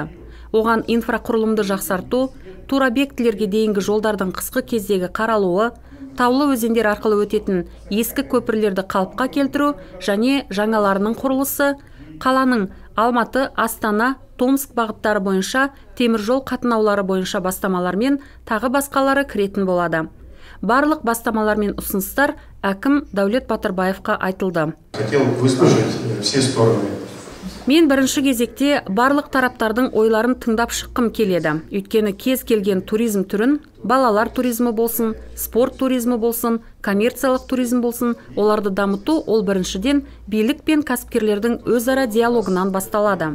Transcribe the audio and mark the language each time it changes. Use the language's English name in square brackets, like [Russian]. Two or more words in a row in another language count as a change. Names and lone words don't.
[Kazakh] Оған инфрақұрылымды жақсарту, туробъектілерге дейінгі жолдардың қысқы кездегі қаралуы, таулы өзендер арқылы өтетін ескі көпірлерді қалыпқа келтіру және жаңаларының құрылысы, қаланың Алматы, Астана, Томск бағыттары бойынша теміржол қатынаулары бойынша бастамалар мен тағы басқалары кіретін болады. Барлық бастамалар мен ұсыныстар әкім Дәулет Батырбаевқа айтылды. [Russian] Хотел выслушать все стороны. [Kazakh] Мен бірінші кезекте барлық тараптардың ойларын тыңдап шыққым келеді. Өйткені кез келген туризм түрін, балалар туризмі болсын, спорт туризмі болсын, коммерциялық туризм болсын, оларды дамыту ол біріншіден билік пен кәсіпкерлердің өзара диалогынан басталады.